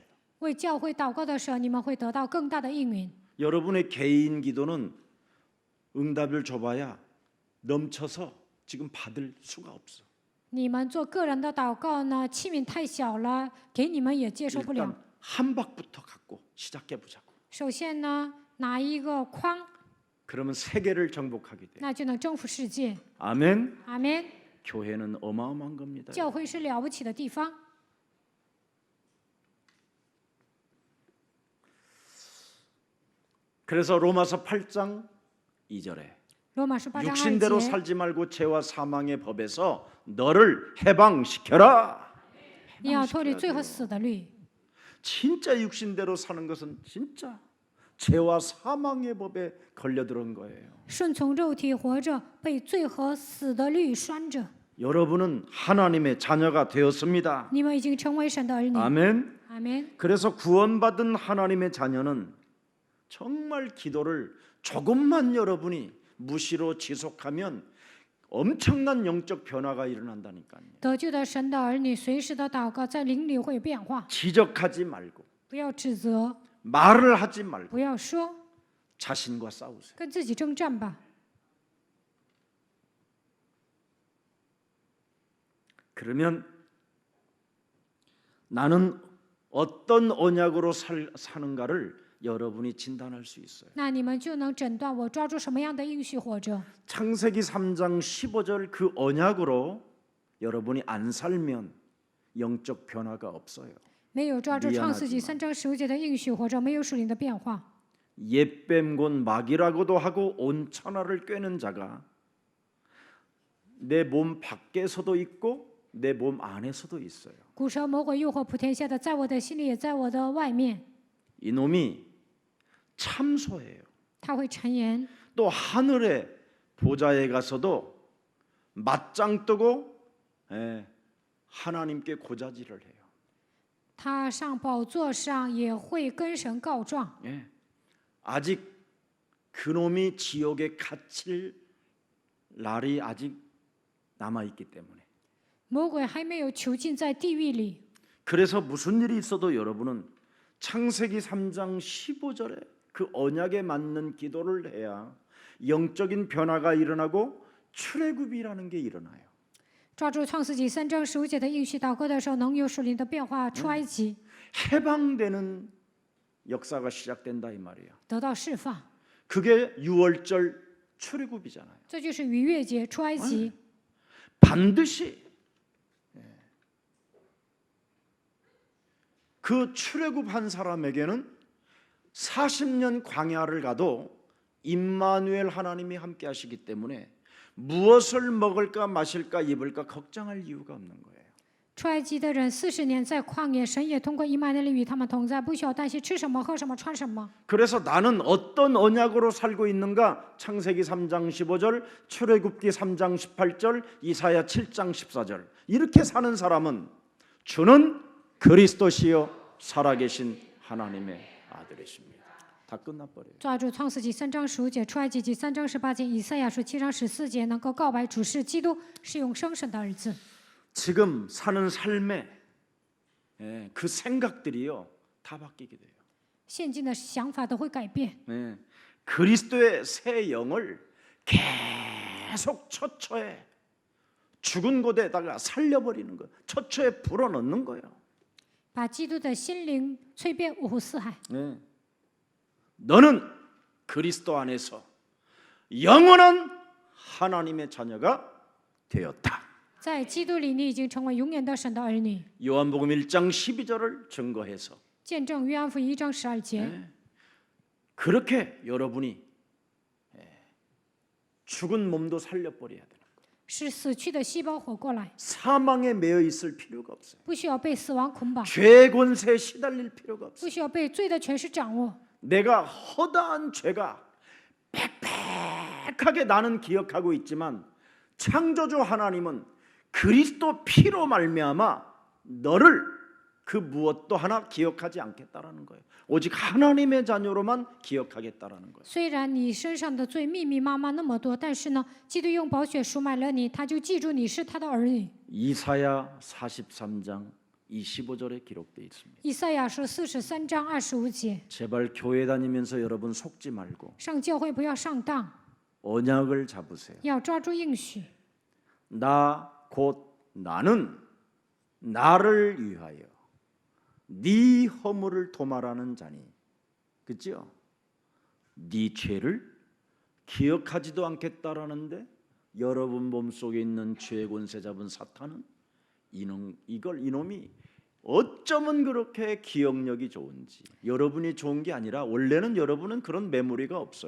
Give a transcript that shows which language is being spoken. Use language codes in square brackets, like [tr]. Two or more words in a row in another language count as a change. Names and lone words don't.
[zh] 为教会祷告的时候，你们会得到更大的应允。 [ko] 여러분의 개인 기도는 응답을 줘봐야 넘쳐서 지금 받을 수가 없어. [zh] 你们做个人的祷告呢，器皿太小了，给你们也接受不了。 [ko] 일단 한 박부터 갖고 시작해 보자고. [zh] 首先呢，拿一个筐， [ko] 그러면 세계를 정복하게 돼. [zh] 那就能征服世界。 [ko] 아멘. [zh] 阿门。 [ko] 교회는 어마어마한 겁니다. [zh] 教会是了不起的地方。 [ko] 그래서 로마서 8장 2절에 [zh] 罗马书8章 [ko] 육신대로 [zh] 2节， [ko] 살지 말고 죄와 사망의 법에서 너를 해방시켜라. [zh] 你要脱离罪和死的律。 [ko] 진짜 육신대로 사는 것은 진짜 죄와 사망의 법에 걸려들은 거예요. [zh] 顺从肉体活着，被罪和死的律拴着。 [ko] 여러분은 하나님의 자녀가 되었습니다. [zh] 你们已经成为神的儿女。 [ko] 아멘. [zh] 阿门。 [ko] 그래서 구원받은 하나님의 자녀는 정말 기도를 조금만 여러분이 무시로 지속하면 엄청난 영적 변화가 일어난다니까요. [zh] 得救的神的儿女，随时的祷告，在灵里会有变化。 [ko] 지적하지 말고 [zh] 不要指责， [ko] 말을 하지 말고 [zh] 不要说， [ko] 자신과 싸우세요. [zh] 跟自己征战吧。 [ko] 그러면 나는 어떤 언약으로 사는가를 여러분이 진단할 수 있어요. [zh] 那你们就能诊断我抓住什么样的应许活着。 [ko] 창세기 3장 15절 그 언약으로 여러분이 안 살면 영적 변화가 없어요. [zh] 没有抓住创世纪 [ko] 미안하지만 [zh] 3章15节的应许活着，没有属灵的变化。 [ko] 옛뱀 곧 마귀라고도 하고 온 천하를 꿰는 자가 내 몸 밖에서도 있고 내 몸 안에서도 있어요. [zh] 古蛇魔鬼诱惑普天下的，在我的心里，也在我的外面。 [ko] 이놈이 참소해요. [zh] 他会谗言， [ko] 또 하늘의 보좌에 가서도 맞짱 뜨고 하나님께 고자질을 해요. [zh] 他上宝座上也会跟神告状。 [ko] 아직 그놈이 지옥에 갇힐 날이 아직 남아 있기 때문에. [zh] 魔鬼还没有囚禁在地狱里， [ko] 그래서 무슨 일이 있어도 여러분은 창세기 3장 15절에 그 언약에 맞는 기도를 해야 영적인 변화가 일어나고 출애굽이라는 게 일어나요. [zh] 抓住创世纪3章15节的应许祷告的时候，能有属灵的变化。出埃及 [ko] 해방되는 역사가 시작된다 이 말이에요. [zh] 得到释放， [ko] 그게 6월절 출애굽이잖아요. [zh] 这就是逾越节出埃及。 [ko] 반드시 그 출애굽한 사람에게는 40년 광야를 가도 임마누엘 하나님이 함께 하시기 때문에 무엇을 먹을까 마실까 입을까 걱정할 이유가 없는 거예요. [zh] 出埃及的人40年在旷野，神也通过以马内利与他们同在，不需要担心吃什么、喝什么、穿什么。 [ko] 그래서 나는 어떤 언약으로 살고 있는가? 창세기 3장 15절, 출애굽기 3장 18절, 이사야 7장 14절. 이렇게 사는 사람은 주는 그리스도시요 살아계신 하나님의 아들이십니다. 다 끝나버려요. [zh] 抓住创世纪3章15节、出埃及记3章18节、以赛亚书7章14节，能够告白主是基督，是永生神的儿子。 [ko] 지금 사는 삶에 그 생각들이요 다 바뀌게 돼요. [zh] 现今的想法都会改变。 [ko] 그리스도의 새 영을 계속 처처에 죽은 곳에다가 살려버리는 거예요. 처처에 불어넣는 거예요. [zh] 把基督的心灵催变五湖四海。 [ko] 너는 그리스도 안에서 영원한 하나님의 자녀가 되었다. [zh] 在基督里，你已经成为永远的神的儿女。 [ko] 요한복음 1장 12절을 증거해서 [zh] 见证约翰福音1章12节， [ko] 그렇게 여러분이 죽은 몸도 살려버려야 되는 거예요. [zh] 使死去的细胞活过来， [ko] 사망에 매여 있을 필요가 없어요. [zh] 不需要被死亡捆绑， [ko] 죄의 권세에 시달릴 필요가 없어요. [zh] 不需要被罪的权势掌握。 [ko] 내가 허다한 죄가 빽빽하게 나는 기억하고 있지만 창조주 하나님은 그리스도 피로 말미암아 너를 그 무엇도 하나 기억하지 않겠다라는 거예요. 오직 하나님의 자녀로만 기억하겠다라는 거예요. [zh] 虽然你身上的罪密密麻麻那么多，但是呢，基督用宝血赎买了你，他就记住你是他的儿女。 [ko] 이사야 43장 25절에 기록되어 있습니다. [zh] 以赛亚书43章25节， [ko] 제발 교회 다니면서 여러분 속지 말고 [zh] 上教会不要上当， [ko] 언약을 잡으세요. [zh] 要抓住应许。 [ko] 나 곧 나는 나를 위하여 네 허물을 도말하는 자니, 그죠? 네 죄를 기억하지도 않겠다라는데 여러분 몸속에 있는 죄의 권세 잡은 사탄은 이놈이 어쩌면 그렇게 기억력이 좋은지, 여러분이 좋은 게 아니라 원래는 여러분은 그런 메모리가 없어요.